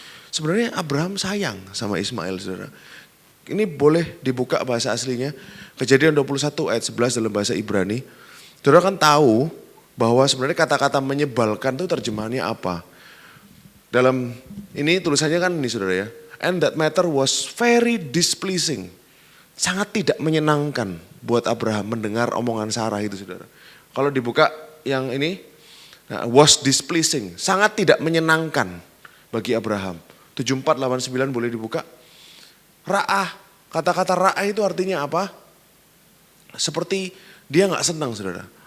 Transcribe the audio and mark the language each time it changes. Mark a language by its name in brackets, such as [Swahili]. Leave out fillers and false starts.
[Indonesian] Sebenarnya Abraham sayang sama Ismail, saudara. Ini boleh dibuka bahasa aslinya. Kejadian 21 ayat 11 dalam bahasa Ibrani. Saudara kan tahu bahwa sebenarnya kata-kata menyebalkan itu terjemahannya apa. Dalam ini tulisannya kan ini, saudara ya. [English] And that matter was very displeasing. [Indonesian] Sangat tidak menyenangkan buat Abraham mendengar omongan Sarah itu, saudara. Kalau dibuka yang ini, [English] was displeasing. [Indonesian] Sangat tidak menyenangkan bagi Abraham. 7489 boleh dibuka. Ra'ah, kata-kata ra'ah itu artinya apa? Seperti dia gak senang, saudara.